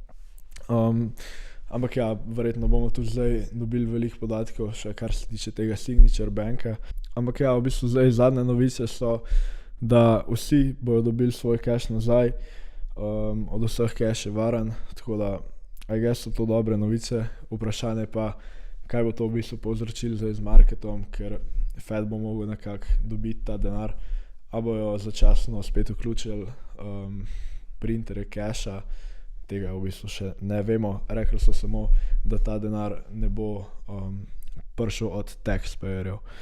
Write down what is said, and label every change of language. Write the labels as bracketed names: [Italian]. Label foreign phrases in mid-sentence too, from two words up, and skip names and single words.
[Slovenian] Ampak ja, verjetno bomo tudi zdaj dobili veliko podatkov, še kar se tiče tega Signature Banka. Ampak ja, v bistvu zdaj zadnje novice so, da vsi bojo dobili svoj cash nazaj, od vseh cash je varen, tako da [English] I guess so [Slovenian] to dobre novice. Vprašanje pa, kaj bo to v bistvu povzročilo zdaj z marketom, ker Fed bo mogel nekako dobiti ta denar, a bojo začasno spet vključili printerje casha, tega v bistvu še ne vemo. Rekli so samo, da ta denar ne bo prišel od taxpayerjev.